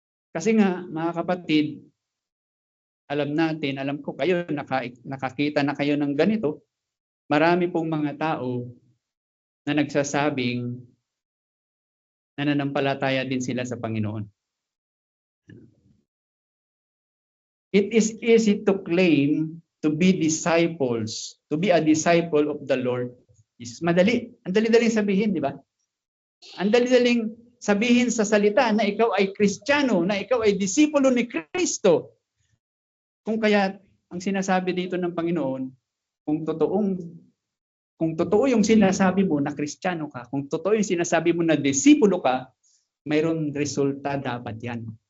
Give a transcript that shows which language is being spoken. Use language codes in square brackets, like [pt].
[tl] Kasi nga, mga kapatid, alam ko kayo, nakakita na kayo ng ganito. Marami pong mga tao na nagsasabing nananampalataya din sila sa Panginoon. [en] It is easy to claim to be disciples, to be a disciple of the Lord. [tl] Is madali. Ang dali-daling sabihin, di ba? Ang dali-daling sabihin sa salita na ikaw ay Kristiyano, na ikaw ay disipulo ni Kristo. Kung kaya ang sinasabi dito ng Panginoon, kung totoo yung sinasabi mo na Kristiyano ka, kung totoo yung sinasabi mo na disipulo ka, mayroon resulta dapat yan.